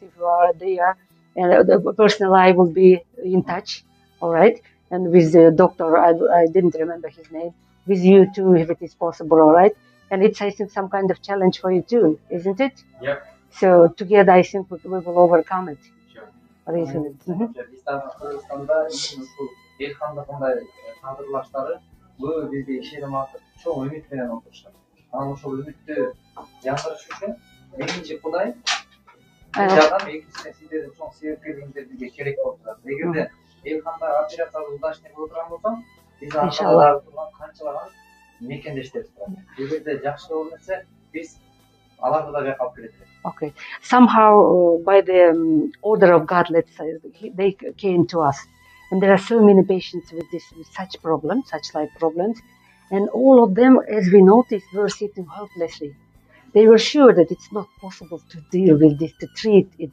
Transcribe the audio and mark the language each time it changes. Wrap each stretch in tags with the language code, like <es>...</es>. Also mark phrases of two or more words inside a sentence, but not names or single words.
<en>If you are there, and the personal I will be in touch, all right, and with the doctor, I didn't remember his name, with you too, if it is possible, all right. And it's, I think, some kind of challenge for you too, isn't it? Yep. So together, I think we will overcome it. Sure. What is it?</en> <ky>Көбү бизде ишеним артып, чоң үмүт менен отурушат. Анан ошол үмүттү жандырыш үчүн биринчи Кудай жардам, экинчиден сиздердин чоң себепкерлигиңиздер бизге керек болуп турат. Эгерде Элханда операциясы удачный боло турган болсо, биз аркада турган канчалаган мекендештерибиз бар. Эгерде жакшы боло берсе, биз аларды да бияка алып келет элек.</ky> <en>Okay. Somehow, by the order of God, let's say, they came to us. And there are so many patients with such problems, such life problems. And all of them, as we noticed, were sitting helplessly. They were sure that it's not possible to deal with this, to treat it.</en>